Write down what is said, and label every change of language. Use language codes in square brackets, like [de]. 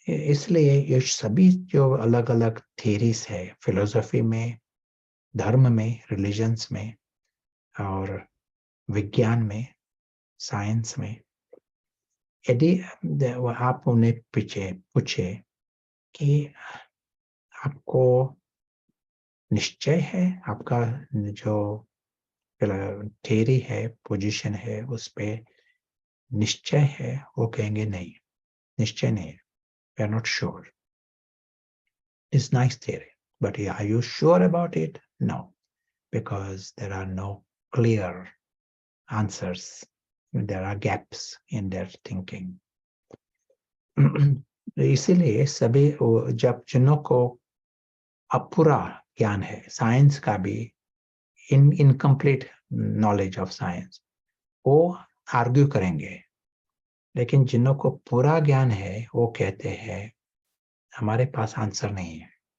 [hi] इसलिए ये सभी जो अलग अलग थ्योरीज है, फिलोसफी में, धर्म में, रिलीजन्स में और विज्ञान में, साइंस में, यदि आप उन्हें पीछे पूछे कि आपको निश्चय है, आपका जो थ्योरी है, पोजीशन है, उस पे निश्चय है, वो कहेंगे नहीं, निश्चय नहीं है, [en] We are not sure. It's nice theory, but are you sure about it? No, because there are no clear answers. There are gaps in their thinking. [hi] इसीलिए सभी जब जिन्हों को अपूरा ज्ञान है, साइंस का भी [en] incomplete knowledge of science, [hi] वो आर्ग्यू करेंगे। लेकिन जिन्हों को पूरा ज्ञान है, वो कहते हैं हमारे पास आंसर नहीं है।